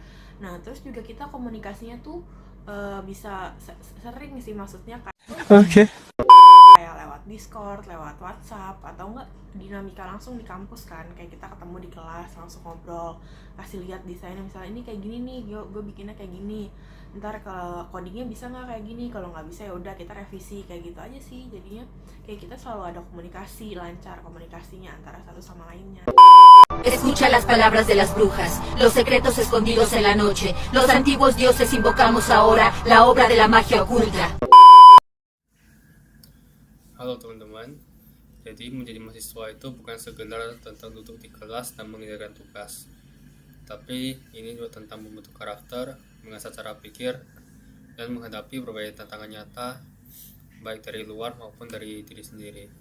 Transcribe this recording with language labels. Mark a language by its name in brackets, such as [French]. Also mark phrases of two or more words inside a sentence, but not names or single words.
[Indonesian] Nah terus juga kita komunikasinya tuh bisa sering sih, maksudnya kayak lewat Discord, lewat WhatsApp, atau enggak dinamika langsung di kampus kan, kayak kita ketemu di kelas langsung ngobrol, kasih lihat desainnya, misalnya ini kayak gini nih, gue bikinnya kayak gini, ntar kalau codingnya bisa nggak kayak gini, kalau nggak bisa ya udah kita revisi, kayak gitu aja sih. Jadinya kayak kita selalu ada komunikasi, lancar komunikasinya antara satu sama lainnya. [Spanish] Escucha las palabras de las brujas, los secretos escondidos en la noche, los antiguos dioses invocamos ahora la obra de la magia oculta. [Indonesian] Halo teman-teman, jadi menjadi mahasiswa itu bukan sekedar tentang duduk di kelas dan mengerjakan tugas, tapi ini juga tentang membentuk karakter, mengasah cara pikir, dan menghadapi berbagai tantangan nyata, baik dari luar maupun dari diri sendiri.